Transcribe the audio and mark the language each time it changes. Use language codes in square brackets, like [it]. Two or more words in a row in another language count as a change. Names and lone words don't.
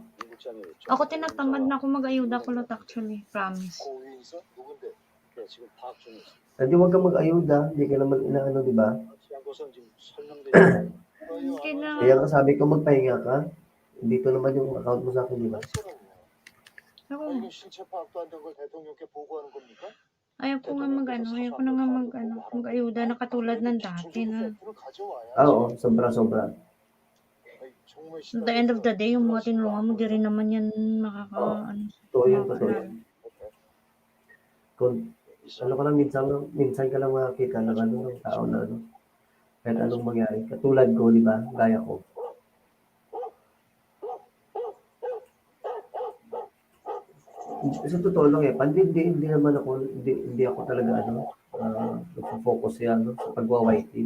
[tl] ako tinatamad na ako mag-ayuda kulot actually. Promise. Hindi wag kang mag-ayuda, hindi ka naman inaano, di ba? Kaya Kaya nga sabi ko magpahinga ka. Dito naman yung account mo sa akin, di ba? ako, [ko] 이게 신체 파악도 안 된 걸 대통령께 보고하는 겁니까? [tl] ayaw ko nga ayaw ko na nga mag-ayuda na katulad ng dati na. [ko] 팩트를 가져와야지. [tl] Oo, sobra-sobra. [ko] 아이, 정말 [en] At the end of the day, [tl] yung mga tinulungan mo, di rin naman yan Totoo yun. Kung ano ka lang, minsan ka lang makakita ng ng tao na kahit anong mangyari. Katulad ko, di ba? Gaya ko. Sa totoo lang hindi naman ako, hindi ako talaga nagpo-focus sa pagwa-whiting.